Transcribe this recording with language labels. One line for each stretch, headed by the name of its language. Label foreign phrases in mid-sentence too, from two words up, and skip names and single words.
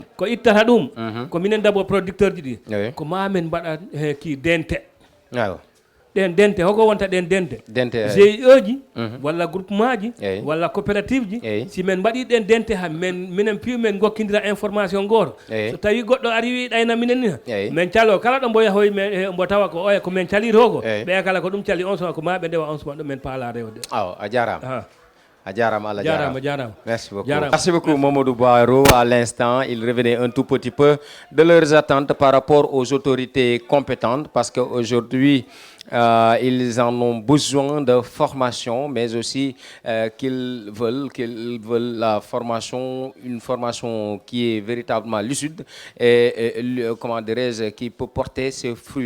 Fula: ko ittata ɗum ko minen
French: d'abord producteur
Fula: ji ɗi ko mamen mbaɗa ki dente ɗen dente hoko wonta ɗen dente GIE ji walla groupement ji walla coopérative ji si men mbaɗi ɗen dente ha minen piiw men gokkidira information goto so tawi goɗɗo ari wi ɗayna minen ni men calo kala ɗo mbo yahoy mbo tawa ko oya ko men calito ko ɓe kala ko ɗum cali on suma ko ma ɓe ndewa on suma ɗo men paala rewde a jarama
French: Merci beaucoup. Merci beaucoup Mamadou Boiro. À l'instant, il revenait un tout petit peu de leurs attentes par rapport aux autorités compétentes parce qu'aujourd'hui, ils en ont besoin de formation, mais aussi qu'ils veulent la formation, une formation qui est véritablement lucide et comment dirais-je, qui peut porter ses fruits.